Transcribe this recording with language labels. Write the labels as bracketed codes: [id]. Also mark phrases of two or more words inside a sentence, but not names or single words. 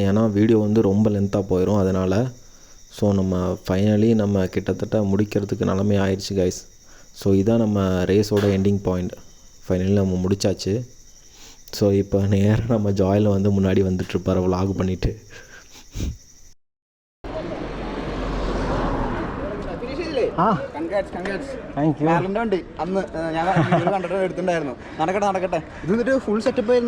[ta] ஏன்னா வீடியோ வந்து ரொம்ப லென்த்தாக போயிடும் அதனால். ஸோ நம்ம ஃபைனலி நம்ம கிட்டத்தட்ட முடிக்கிறதுக்கு நிலமை ஆயிடுச்சு கைஸ். ஸோ இதான் நம்ம ரேஸோட எண்டிங் பாயிண்ட். ஃபைனலி நம்ம முடித்தாச்சு. ஸோ இப்போ நேராக நம்ம ஜாயில் வந்து முன்னாடி வந்துட்டுருப்பார் vlog பண்ணிவிட்டு. [en] Thank you. [ml] ഉണ്ട് അന്ന് ഞാൻ കണ്ടിട്ട് എടുത്തിട്ടുണ്ടായിരുന്നു. നടക്കട്ടെ ഇത് എന്നിട്ട് [en] full setup [ml] ആയിരുന്നു.